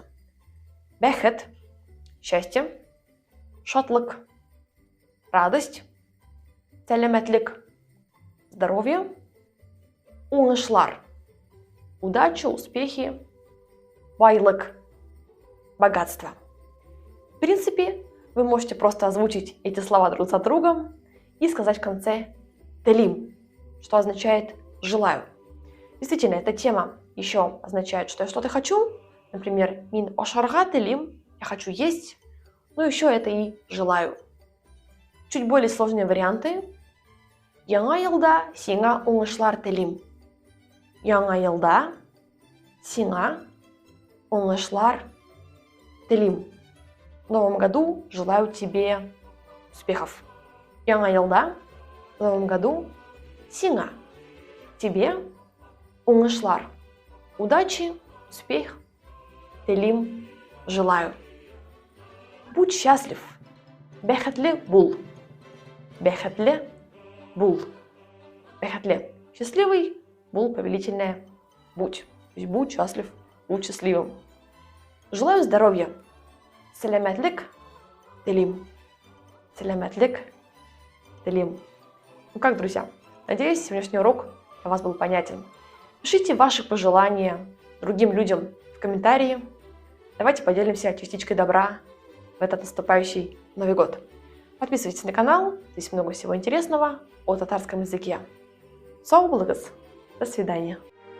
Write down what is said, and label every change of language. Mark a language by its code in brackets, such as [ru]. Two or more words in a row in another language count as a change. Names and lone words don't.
[ru] Бехет – счастье, шатлык – радость, сәләмәтлек – здоровье, уңышлар – удача, успехи, байлык – богатство. В принципе, вы можете просто озвучить эти слова друг за другом и сказать в конце «телим», что означает «желаю». Действительно, эта тема еще означает, что я что-то хочу. Например, [tt] «мин ошарга телим» – [ru] «я хочу есть», но еще это и «желаю». Чуть более сложные варианты. [tt] «Яңа елда сиңа уңышлар телим». «Яңа елда сиңа уңышлар телим». [ru] В новом году желаю тебе успехов. [tt] Яңа елда, [ru] в новом году, сиңа, тебе уңышлар, удачи, успех, телим, желаю. Будь счастлив, [tt] бәхетле бул, бәхетле бул, бәхетле, [ru] счастливый, бул, повелительное, будь. То есть будь счастлив, будь счастливым. Желаю здоровья. [tt] Сәләмәтлек телим. Сәләмәтлек телим. [ru] Ну как, друзья, надеюсь, сегодняшний урок для вас был понятен. Пишите ваши пожелания другим людям в комментарии. Давайте поделимся частичкой добра в этот наступающий Новый год. Подписывайтесь на канал, здесь много всего интересного о татарском языке. [tt] Сау булыгыз. [ru] До свидания.